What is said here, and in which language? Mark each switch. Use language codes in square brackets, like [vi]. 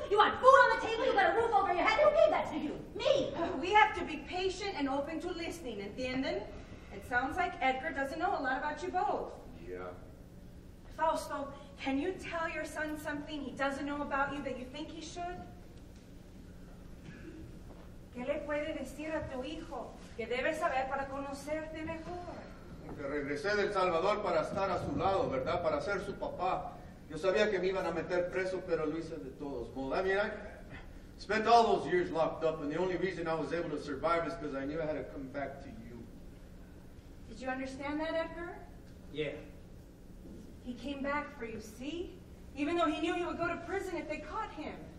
[en] You want food on the table, you got a roof over your head. Who gave that to you? Me. We have to be patient and open to listening, ¿entienden? It sounds like Edgar doesn't know a lot about you both. Yeah. Fausto, can you tell your son something he doesn't know about you that you think he should? [es] ¿Qué le puede decir a tu hijo que debe saber para conocerte mejor? Que regresé del Salvador para estar a su lado, ¿verdad? Para ser su papá. Yo sabía que me iban a meter preso, pero lo hice de todos modos. [en] I mean, I spent all those years locked up, and the only reason I was able to survive is because I knew I had to come back to you. Did you understand that, Edgar? Yeah. He came back for you, see? Even though he knew he would go to prison if they caught him.